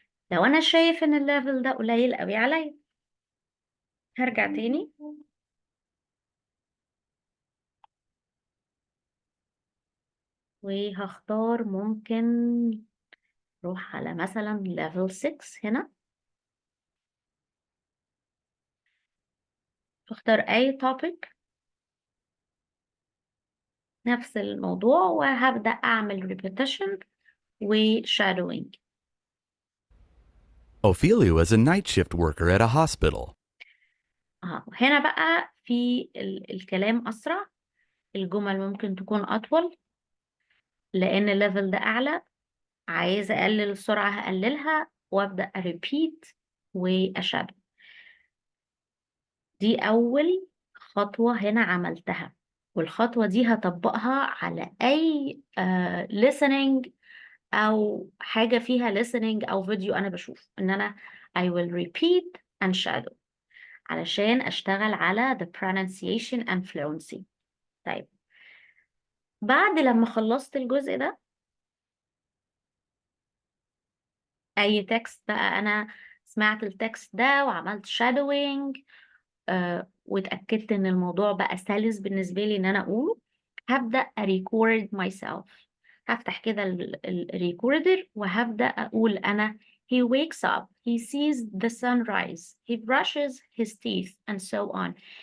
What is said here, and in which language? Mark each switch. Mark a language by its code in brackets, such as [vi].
[ar] لو أنا شايف إن الليفل ده قليل قوي عليا، هرجع تاني وهختار ممكن روح على مثلا level 6 هنا، اختار أي topic نفس الموضوع وهبدأ أعمل repetition و shadowing. [en] Ophelia was a night shift worker at a hospital. [ar] هنا بقى في الكلام أسرع، الجمل ممكن تكون أطول لأن الليفل ده أعلى. عايزة أقلل السرعة هقللها وأبدأ أريبيت وأشادو. دي أول خطوة هنا عملتها، والخطوة دي هطبقها على أي listening أو حاجة فيها listening أو فيديو أنا بشوف إن أنا I will repeat and shadow علشان أشتغل على the pronunciation and fluency. طيب بعد لما خلصت الجزء ده، أي تكست بقى أنا سمعت التكست ده وعملت shadowing واتأكدت ان الموضوع بقى سلس بالنسبة لي ان انا اقوله، هبدأ أريكورد myself. [en] هفتح كده الريكوردر وهبدأ اقول انا he wakes up, he sees the sunrise, he brushes his teeth and so on.